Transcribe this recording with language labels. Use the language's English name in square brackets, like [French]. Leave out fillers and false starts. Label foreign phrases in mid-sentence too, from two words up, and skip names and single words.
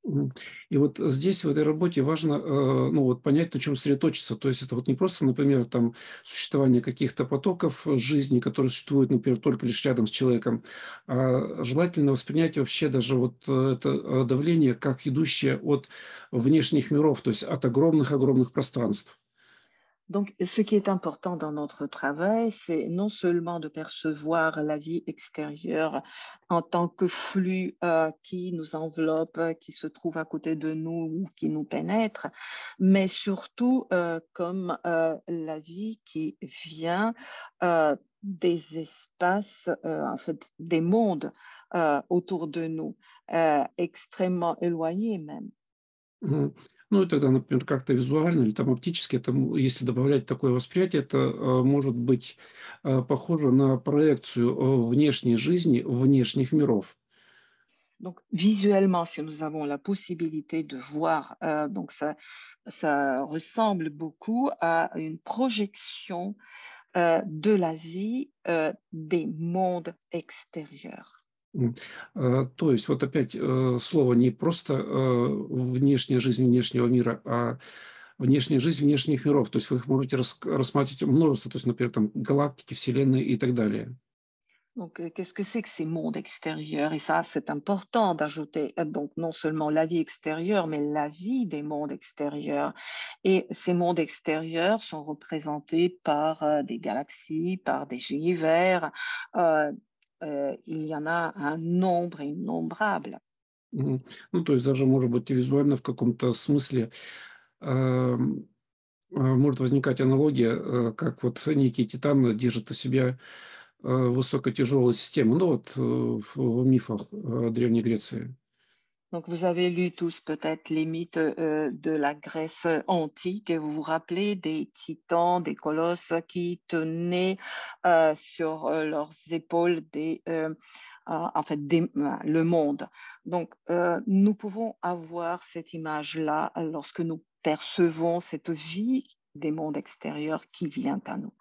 [Russian] Мгм. И вот здесь, в этой работе, важно, ну, вот понять, на чем сосредоточиться. То есть это вот не просто, например, там, существование каких-то потоков жизни, которые существуют, например, только лишь рядом с человеком, а желательно воспринять вообще даже вот это давление как идущее от внешних миров, то есть от огромных-огромных пространств. [French] Donc, ce qui est important dans notre travail, c'est non seulement de percevoir la vie extérieure en tant que flux qui nous enveloppe, qui se trouve à côté de nous ou qui nous pénètre, mais surtout comme la vie qui vient des espaces, en fait, des mondes autour de nous, extrêmement éloignés même. Мгм. [Russian] Ну и тогда, например, как-то визуально или там оптически, это, если добавлять такое восприятие, это может быть похоже на проекцию внешней жизни, внешних миров. [French] Donc, visuellement, si nous avons la possibilité de voir, donc ça ressemble beaucoup à une projection de la vie des mondes extérieurs. М. [Russian] То есть вот опять слово не просто внешняя жизнь внешнего мира, а внешняя жизнь внешних миров. То есть вы их можете рассматривать множество, то есть, например, там галактики, вселенные и так далее. [French] Donc, qu'est-ce que c'est que ces mondes extérieurs? Et ça, c'est important d'ajouter, donc non seulement la vie extérieure, mais la vie des mondes extérieurs. Et ces mondes extérieurs sont représentés par des galaxies, par des univers. Euh, il y en a un nombre innombrable. Мгм. [Russian] Ну, то есть даже, может быть, и визуально в каком-то смысле ам, может возникать аналогия, как вот некий титан держит о себя высокотяжелую систему, ну вот в мифах Древней Греции. [French] Donc, vous avez lu tous peut-être les mythes de la Grèce antique et vous vous rappelez des titans, des colosses qui tenaient sur leurs épaules en fait, le monde. Donc, nous pouvons avoir cette image-là lorsque nous percevons cette vie des mondes extérieurs qui vient à nous.